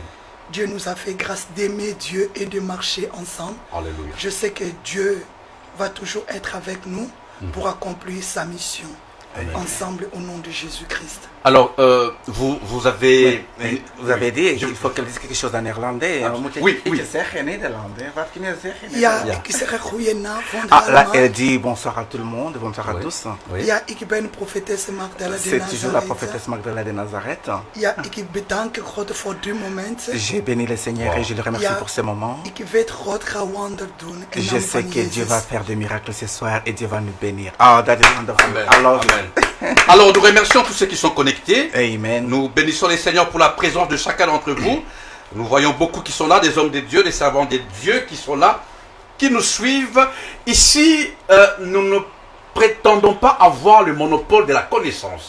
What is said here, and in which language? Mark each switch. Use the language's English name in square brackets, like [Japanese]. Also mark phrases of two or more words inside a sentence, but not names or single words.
[French] Dieu nous a fait grâce d'aimer Dieu et de marcher ensemble. Alléluia. Je sais que Dieu va toujours être avec nous pour accomplir sa mission. Amen. Ensemble au nom de Jésus-Christ. Alors, vous avez... Mais vous avez dit qu'il faut qu'elle dise quelque chose en néerlandais. Oui, oui. [Dutch] Ja, Ja. ik zeg een goede naam van [French] Ah, là, [Dutch] allemaal. [French] elle dit bonsoir à tout le monde, bonsoir à Oui. tous. Oui. [Dutch] Ja, ik ben profetesse Magdala de [French] C'est toujours la [Dutch] Nazareth. [French] prophétesse Magdala de Nazareth. [Dutch] Ja, ik bedank God voor dit moment. [French] J'ai béni le Seigneur et je le remercie [Dutch] Ja, [French] pour ce moment. [Dutch] ik weet God gaat wonder doen. In [French] Je [Dutch] naam [French] sais [Dutch] van [French] que Dieu [Dutch] Jezus. [French] va faire des miracles ce soir et Dieu va nous bénir. [English] Ah, that is wonderful. Amen. I love it. Amen. [French] Alors, nous remercions tous ceux qui sont connectés. Amen. Nous bénissons les Seigneurs pour la présence de chacun d'entre vous. Nous voyons beaucoup qui sont là, des hommes de Dieu, des servants de Dieu qui sont là, qui nous suivent. Ici, nous ne prétendons pas avoir le monopole de la connaissance.